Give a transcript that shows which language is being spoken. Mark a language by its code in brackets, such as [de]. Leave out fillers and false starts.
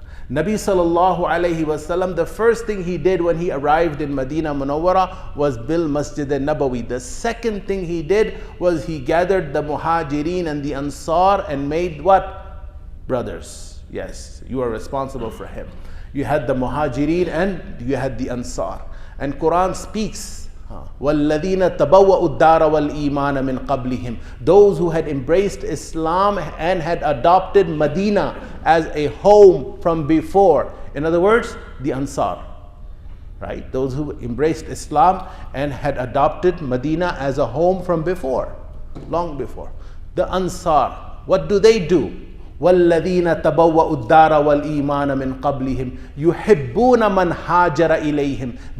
[en] Nabi sallallahu alayhi wasallam, the first thing he did when he arrived in Medina Munawwara was build Masjid al-Nabawi. The second thing he did was he gathered the Muhajirin and the Ansar and made what? Brothers. Yes, you are responsible for him. You had the Muhajirin and you had the Ansar. And Quran speaks, [ar] وَالَّذِينَ تَبَوَّأُوا الدَّارَ وَالْإِيمَانَ مِنْ قَبْلِهِمْ. [en] Those who had embraced Islam and had adopted Medina as a home from before. In other words, the Ansar. Right? Those who embraced Islam and had adopted Medina as a home from before. Long before. The Ansar. What do? [ar] وَالَّذِينَ تَبَوَّأُوا الدَّارَ وَالْإِيمَانَ مِنْ قَبْلِهِمْ يُحِبُّونَ مَنْ هَاجَرَ إِلَيْهِمْ.